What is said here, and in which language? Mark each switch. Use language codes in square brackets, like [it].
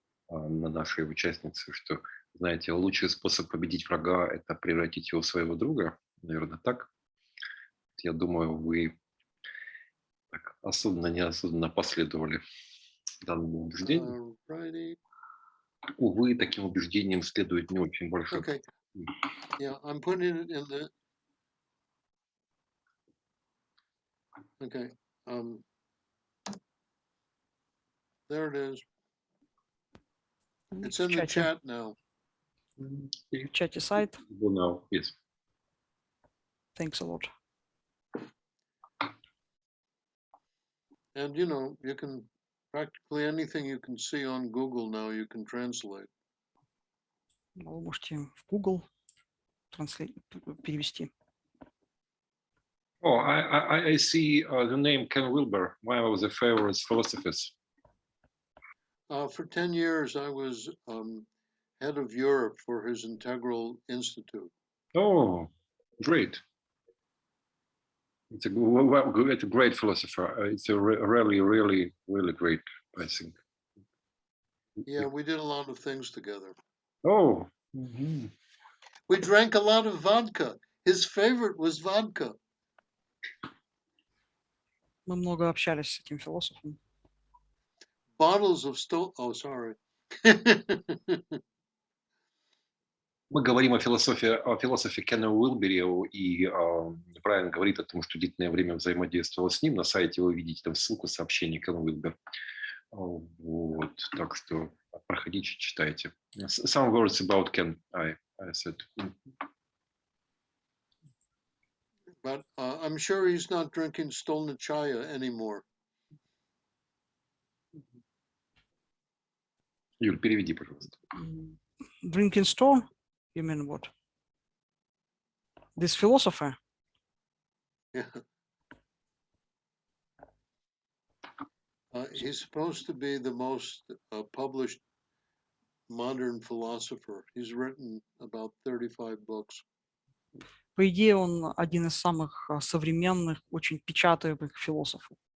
[ru] на нашей участнице, что, знаете, лучший способ победить врага – это превратить его в своего друга. Наверное, так. Я думаю, вы так осознанно последовали данному убеждению. Увы, таким убеждением следует не очень большое. [en] Okay. Yeah, I'm putting it in the. Okay. There it is. It's in the chat now. [ru] В чате сайт. [en] Now, yes. Thanks a lot. And you can practically anything you can see on Google now, you can translate. [ru] Вы можете в Google перевести. [en] Oh, I see the name Ken Wilber, one of the favorite philosophers. For 10 years, I was head of Europe for his Integral Institute. Oh, great. It's a great philosopher. It's a really, really, really great, I think. Yeah, we did a lot of things together. Oh, We drank a lot of vodka. His favorite was vodka. [ru] Мы много общались с этим философом. [en] Bottles of oh, sorry. [ru] мы говорим о философе Кена Уилбери, и Брайан говорит о том, что длительное время взаимодействовал с ним. На сайте вы видите там ссылку сообщений Кен Уилбер. Вот, так что проходите, читайте. [en] Some words about Ken, I said. But I'm sure he's not drinking Stolnachaya anymore. [ru] Юль, переведи, пожалуйста. [en] Drinking store? You mean what? This philosopher? Yeah. He's supposed to be the most published modern philosopher. He's written about 35 books. [ru] По идее, он один из самых современных, очень печатаемых философов.